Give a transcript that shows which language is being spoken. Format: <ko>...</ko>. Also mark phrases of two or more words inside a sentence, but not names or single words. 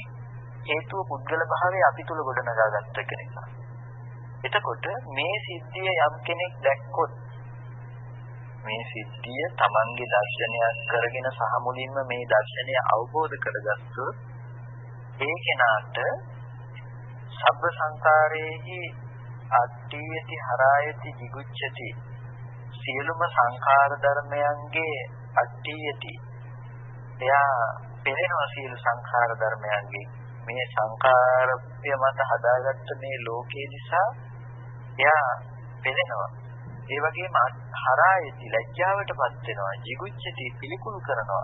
<si>හේතුව පුද්ගල භාවය අපි තුල ගොඩනගාගත්ත කෙනෙක්. එතකොට මේ සිද්ධිය යම් කෙනෙක් දැක්කොත්, මේ සිද්ධිය තමන්ගේ දර්ශනයක් කරගෙන සහ මුලින්ම මේ දර්ශනය අවබෝධ කරගත්තොත් ඒ කෙනාට</si> <pi>සබ්බ සංකාරේහි අට්ඨියති හරායති jigucchati</pi> <si>සියලුම සංඛාර ධර්මයන්ගේ අට්ඨියති, එයා පෙරෙනවා සියලු සංඛාර ධර්මයන්ගේ. මේ සංඛාරය මත හදාගත්ත මේ ලෝකේ නිසා එයා පෙරෙනවා. ඒ වගේම හරායති ලැජ්ජාවටපත් වෙනවා, jigucchati පිළිකුල් කරනවා.</si>